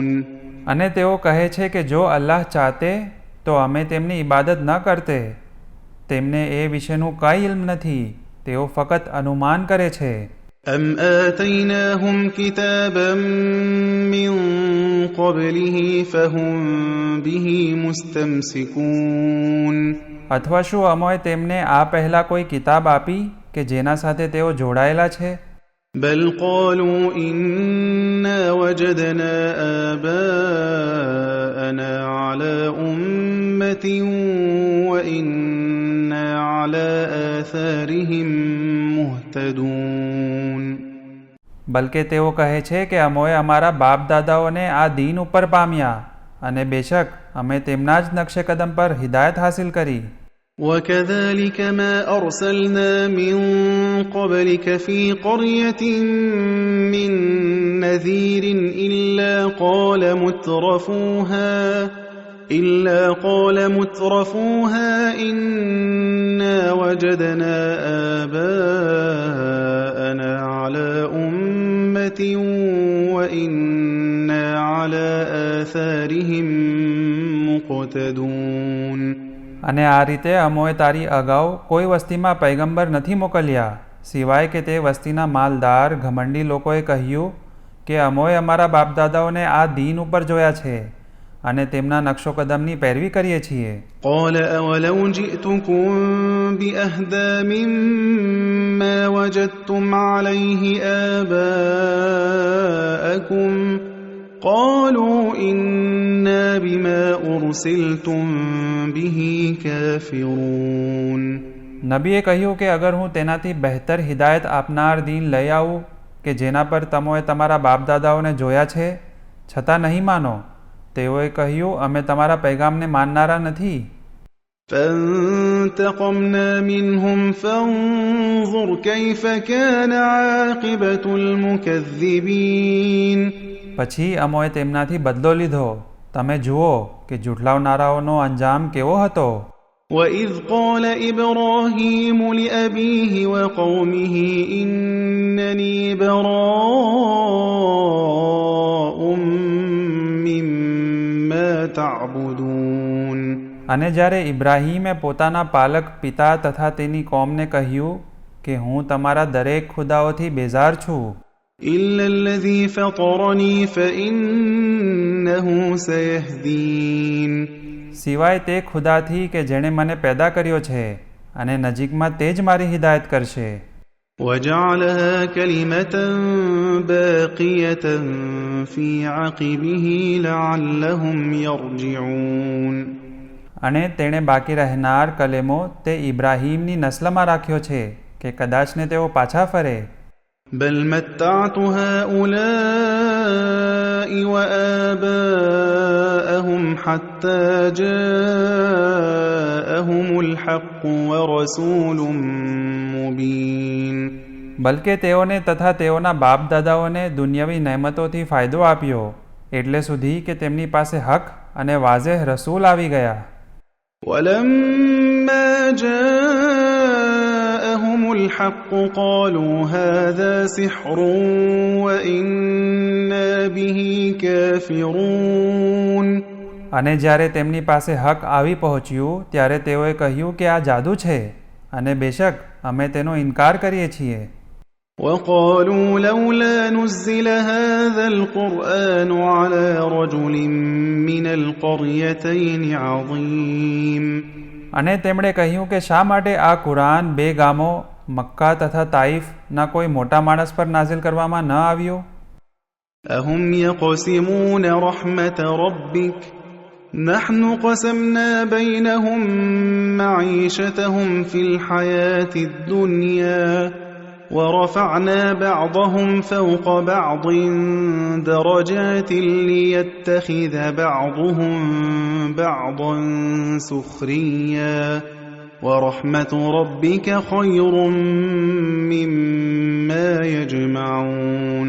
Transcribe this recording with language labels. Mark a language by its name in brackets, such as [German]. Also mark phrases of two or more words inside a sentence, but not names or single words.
[Gujarati] અને તેઓ કહે છે કે જો અલ્લાહ ચાહતે તો અમે તેમની ઇબાદત ન કરતે. તેમને એ વિશેનું કંઈ ઇલ્મ નથી, તેઓ ફક્ત અનુમાન કરે છે. [Arabic] أَمْ آتَيْنَاهُمْ كِتَابًا مِّن قَبْلِهِ فَهُمْ بِهِ مُسْتَمْسِكُونَ. [Gujarati] અથવા શું અમોએ તેમને આ પહેલાં કોઈ કિતાબ આપી કે જેના સાથે તેઓ જોડાયેલા છે? [Arabic] بَلْ قَالُوا إِنَّا وَجَدْنَا آبَاءَنَا عَلَى أُمَّةٍ وَإِنَّا عَلَى آثَارِهِم مُهْتَدُونَ. [Gujarati] બલકે તેઓ કહે છે કે અમોએ અમારા બાપ દાદાઓને આ દીન ઉપર પામ્યા અને બેશક અમે તેમના જ નકશે કદમ પર હિદાયત હાસિલ કરી. [Arabic] وَكَذَلِكَ مَا أَرْسَلْنَا مِن قَبْلِكَ فِي قَرْيَةٍ مِّن نَّذِيرٍ إِلَّا قَالَ مُتْرَفُوهَا إِنَّا وَجَدْنَا آبَاءَنَا عَلَى أُمَّةٍ وَإِنَّا عَلَى آثَارِهِم مُقْتَدُونَ. [Gujarati] અને આ રીતે અમોએ તારી અગાઉ કોઈ વસ્તીમાં પૈગંબર નથી મોકલ્યા સિવાય કે તે વસ્તીના માલદાર ઘમંડી લોકોએ કહ્યું કે અમોએ અમારા બાપદાદાઓને આ દીન ઉપર જોયા છે અને તેમના નકશો કદમની પેરવી કરીએ છીએ. [Arabic] قَالَ أَوَلَوْ جِئْتُكُم بِأَهْدَىٰ مِمَّا وَجَدتُّمْ عَلَيْهِ آبَاءَكُمْ قَالُوا إِنَّا بِمَا أُرْسِلْتُم بِهِ كَافِرُونَ. [Gujarati] નબીએ કહ્યું કે અગર હું તેનાથી બહેતર હિદાયત આપનાર દીન લઈ આવું કે જેના પર તમોએ તમારા બાપદાદાઓને જોયા છે, છતાં નહીં માનો. તેઓએ કહ્યું અમે તમારા પૈગામને માનનારા નથી. [Arabic] فَانْتَقَمْنَا مِنْهُمْ فَانظُرْ كَيْفَ كَانَ عَاقِبَةُ الْمُكَذِّبِينَ. [Gujarati] પછી અમોએ તેમનાથી બદલો લીધો. તમે જુઓ કે જુઠલાવનારાઓનો અંજામ કેવો હતો. [Arabic] وَإِذْ قَالَ إِبْرَاهِيمُ لِأَبِيهِ وَقَوْمِهِ إِنَّنِي بَرَاءٌ مِّمَّا تَعْبُدُونَ. [Gujarati] અને જ્યારે ઇબ્રાહીમે પોતાના પાલક પિતા તથા તેની કોમને કહ્યું કે હું તમારા દરેક ખુદાઓથી બેઝાર છું, [Arabic] إِلَّا الَّذِي فَطَرَنِي فَإِنَّهُ سَيَهْدِينِ. [Gujarati] સિવાય તે ખુદાથી કે જેણે મને પેદા કર્યો છે અને નજીકમાં તે જ મારી હિદાયત કરશે. [Arabic] وَجَعَلَهَا كَلِمَةً بَاقِيَةً فِي عَقِبِهِ لَعَلَّهُمْ يَرْجِعُونَ. [Gujarati] અને તેણે બાકી રહેનાર કલેમો તે ઇબ્રાહીમની નસ્લમાં રાખ્યો છે કે કદાચને તેઓ પાછા ફરે. [Arabic] بَلْ مَتَّعْتُ هَٰؤُلَاءِ وَآبَاءَهُمْ حَتَّىٰ جَاءَهُمُ الْحَقُّ وَرَسُولٌ مُّبِينٌ. [Gujarati] બલકે તેઓને તથા તેઓના બાપ દાદાઓને દુનિયાવી નહેમતોથી ફાયદો આપ્યો એટલે સુધી કે તેમની પાસે હક અને વાઝેહ રસૂલ આવી ગયા. [Arabic] وَلَمَّا جَاءَهُمُ الْحَقُّ قَالُوا هَذَا سِحْرٌ وَإِنَّا بِهِ كَافِرُونَ. [Gujarati] અને જ્યારે તેમની પાસે હક આવી પહોંચ્યું ત્યારે તેઓએ કહ્યું કે આ જાદુ છે અને બેશક અમે તેનો ઇનકાર કરીએ છીએ. [Arabic] وَقَالُوا لَوْلَا نُزِّلَ هَذَا الْقُرْآنُ عَلَى رَجُلٍ مِّنَ الْقَرْيَتَيْنِ عَظِيمٍ. [Gujarati] અને તેમણે કહ્યું કે શા માટે આ કુરાન બે ગામો મક્કા તથા તાઇફના કોઈ મોટા માણસ પર નાઝિલ કરવામાં ન આવ્યું? [Arabic] أَهُمْ يَقْسِمُونَ رَحْمَةَ رَبِّكَ نَحْنُ قَسَمْنَا بَيْنَهُمْ مَعِيشَتَهُمْ فِي الْحَيَاةِ الدُّنْيَا وَرَفَعْنَا بَعْضَهُمْ فَوْقَ بَعْضٍ دَرَجَاتٍ لِيَتَّخِذَ بَعْضُهُمْ بَعْضًا سُخْرِيًّا وَرَحْمَةُ رَبِّكَ خَيْرٌ مِّمَّا يَجْمَعُونَ.